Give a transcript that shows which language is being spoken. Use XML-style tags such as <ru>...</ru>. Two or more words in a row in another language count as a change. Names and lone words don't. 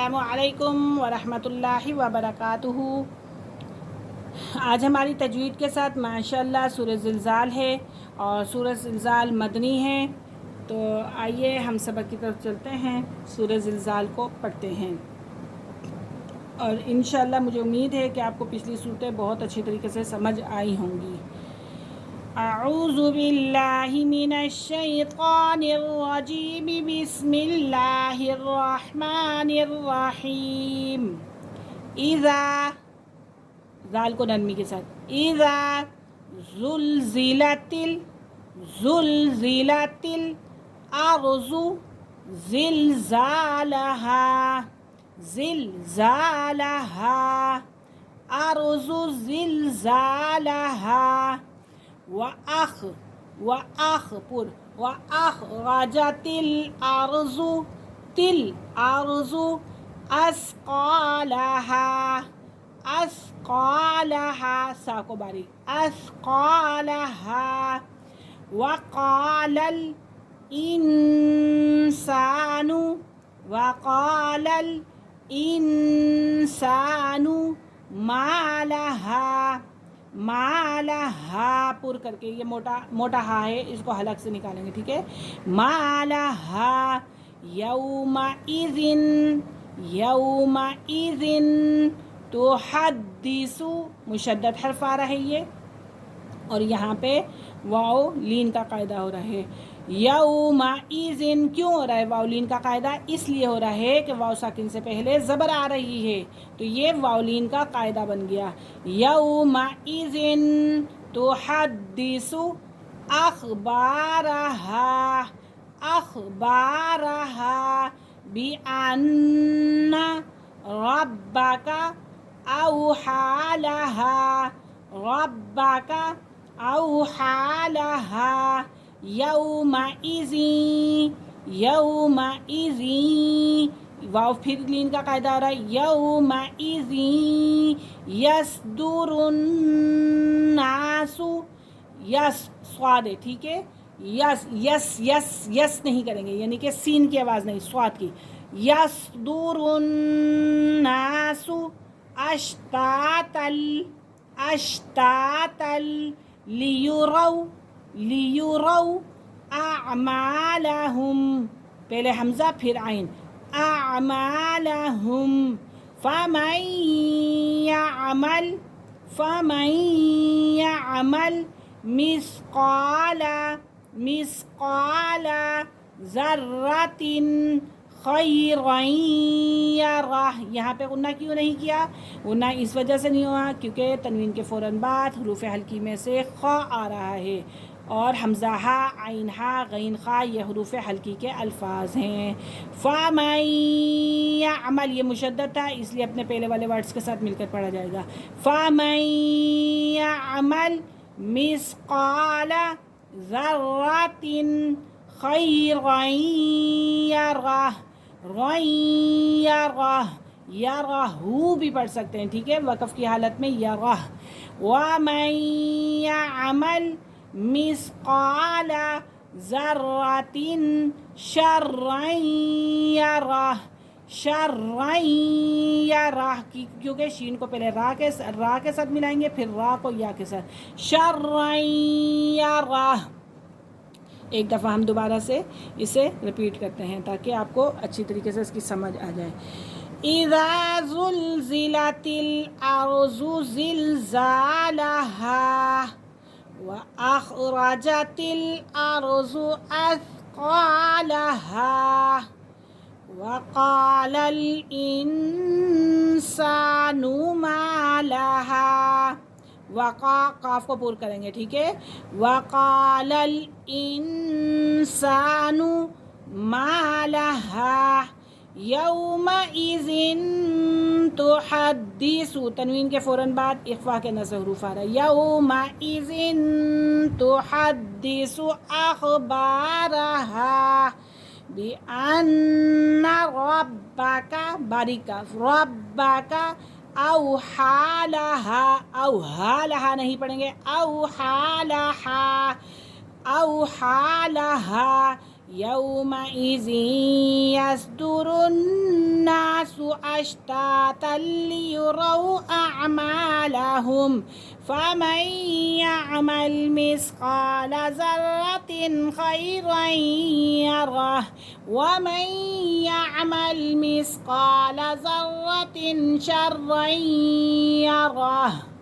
<ar>السلام عليكم ورحمة الله وبركاته.</ar> <ur>آج ہماری تجوید کے ساتھ ماشاءاللہ سورہ زلزال ہے اور سورہ زلزال مدنی ہے. تو آئیے ہم سبق کی طرف چلتے ہیں، سورہ زلزال کو پڑھتے ہیں اور ان شاءاللہ مجھے امید ہے کہ آپ کو پچھلی سورتیں بہت اچھی طریقے سے سمجھ آئی ہوں گی.</ur> <ar>أعوذ بالله من الشيطان الرجيم، بسم الله الرحمن الرحيم. इज़ा,</ar> <ur>ذال کو نرمی کے ساتھ,</ur> <ar>إذا زلزلت الأرض زلزالها، زلزالها، أرض زلزالها. وأخرجت الأرض أثقالها، أثقالها,</ar> <ur>ثا کو باریک,</ur> <ar>अस्क़ालहा। وقال الإنسان ما لها، ما لها</ar> <ur>پُر کر کے، یہ موٹا حا ہے، اس کو حلق سے نکالیں گے، ٹھیک ہے.</ur> <ar>ما لها يومئذ تحدث,</ar> <ur>مشدد حرف آ رہا ہے یہ، اور یہاں پہ واو لین کا قاعدہ ہو رہا ہے. یومئذ کیوں ہو رہا ہے واو لین کا قاعدہ? اس لیے ہو رہا ہے کہ واو ساکن سے پہلے زبر آ رہی ہے، تو یہ واو لین کا قاعدہ بن گیا.</ur> <ar>يومئذ تحدث أخبارها، أخبارها بأن ربك أوحى لها، ربك أوحى لها.</ar> <ur>یومئذ واو پھر لین کا قاعدہ ہو رہا ہے.</ur> <ar>يومئذ يصدر الناس,</ar> <ur>یس صاد ہے، ٹھیک ہے، یس یس یس یس نہیں کریں گے، یعنی کہ سین کی آواز نہیں، صاد کی.</ur> <ar>يصدر الناس أشتاتا ليروا أعمالهم,</ar> <ur>پہلے ہمزہ پھر عین,</ur> <ar>अअमालहुम। فمن يعمل مثقال ذرة خيرا يره.</ar> <ur>یہاں پہ غنہ کیوں نہیں کیا؟ غنہ اس وجہ سے نہیں ہوا کیونکہ تنوین کے فوراً بعد حروف حلقی میں سے خ آ رہا ہے، اور ہمزہ ہا، عین حا، غین خا، یہ حروف حلقی کے الفاظ ہیں.</ur> <ar>فمن يعمل,</ar> <ur>یہ مشدد تھا اس لیے اپنے پہلے والے ورڈز کے ساتھ مل کر پڑھا جائے گا.</ur> <ar>فمن يعمل مثقال ذرة خيرا يره,</ar> <ur>یرہو بھی پڑھ سکتے ہیں، ٹھیک ہے، وقف کی حالت میں یرہ.</ur> <ar>ومن يعمل مثقال ذرة شرا يره، شرا يره,</ar> <ur>کیونکہ شین کو پہلے را کے ساتھ ملائیں گے، پھر را کو یا کے ساتھ,</ur> <ar>شرا يره.</ar> <ur>ایک دفعہ ہم دوبارہ سے اسے ریپیٹ کرتے ہیں تاکہ آپ کو اچھی طریقے سے اس کی سمجھ آ جائے.</ur> <ar>إذا زلزلت الأرض زلزالها وأخرجت الأرض أثقالها وقال الإنسان ما لها,</ar> <ur>قاف کو پُر کریں گے، ٹھیک ہے.</ur> <ar>وقال الإنسان ما لها يومئذ تحدث,</ar> <ur>تنوین کے فوراً بعد اخفا کے نظر حروف آ رہا ہے.</ur> <ar>يومئذ تحدث أخبارها بأن ربك,</ar> <ur>باریک کا، ربک</ur> <ar>أوحى لها، أوحى لها</ar> <ur>نہیں پڑھیں گے,</ur> <ar>أوحى لها، أوحى لها يومئذ يصدر الناس أشتاتا ليروا أعمالهم فمن يعمل مثقال ذرة خيرا يره ومن يعمل مثقال ذرة شرا يره.</ar>